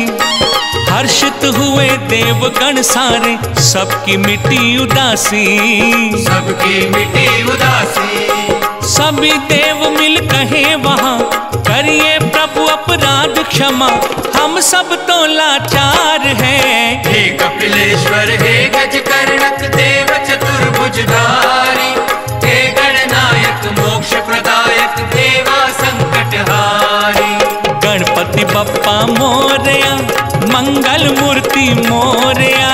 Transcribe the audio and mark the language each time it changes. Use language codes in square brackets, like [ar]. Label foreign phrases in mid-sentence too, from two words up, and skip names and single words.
[hi] हर्षित हुए देवगण सारे, सबकी मिटी उदासी। सबकी मिटी उदासी। सभी देव मिल कहे वहाँ, करिए प्रभु अपराध क्षमा, हम सब तो लाचार हैं। हे कपिलेश्वर हे गजकर्णक देव चतुर्भुजधारी, हे गणनायक मोक्ष प्रदायक देवा संकटहारी। [mr] बप्पा मोरया, मंगल मूर्ति मोरया।